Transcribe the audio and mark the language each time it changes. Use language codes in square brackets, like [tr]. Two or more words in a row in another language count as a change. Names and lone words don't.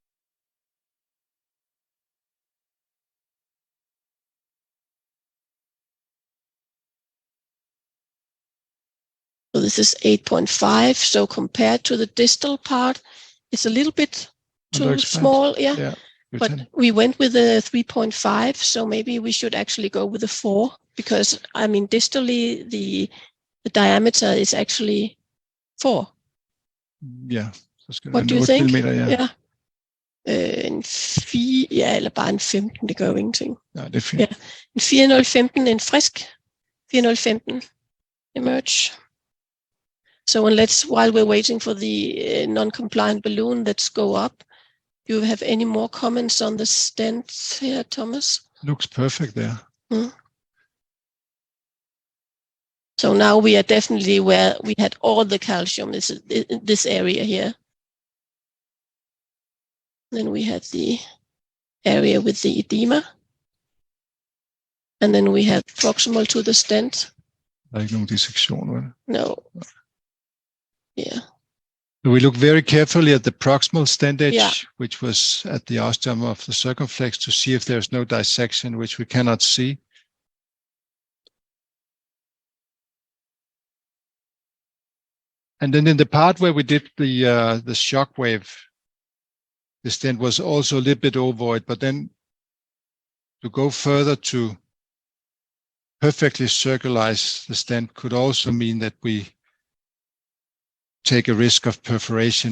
[en] So this is 8.5. So compared to the distal part, it's a little bit too small. Yeah. But we went with a 3.5, so maybe we should actually go with a 4, because I mean distally the diameter is actually 4. [da] Ja, så skal [en] What [da] det [en] do [da] være [en] you [da] 8 [en] think? [da] millimeter, ja. Ja. En 4, ja, eller bare en 15, det gør jo ingenting. Ja, det er fint. Ja. En 4015, en frisk 4015 emerge. [en] So while we're waiting for the non-compliant balloon that's go up, do you have any more comments on the stent here, Thomas? Looks perfect there. So now we are definitely where we had all the calcium, this area here. Then we had the area with the edema. And then we have proximal to the stent. [da] Der er ikke nogen dissektion, vel? [en] No. Yeah. So we look very carefully at the proximal stent edge, Yeah. which was at the ostium of the circumflex, to see if there's no dissection, which we cannot see. And then in the part where we did the shock wave, the stent was also a little bit ovoid, but then to go further to perfectly circularize the stent could also mean that we take a risk of perforation.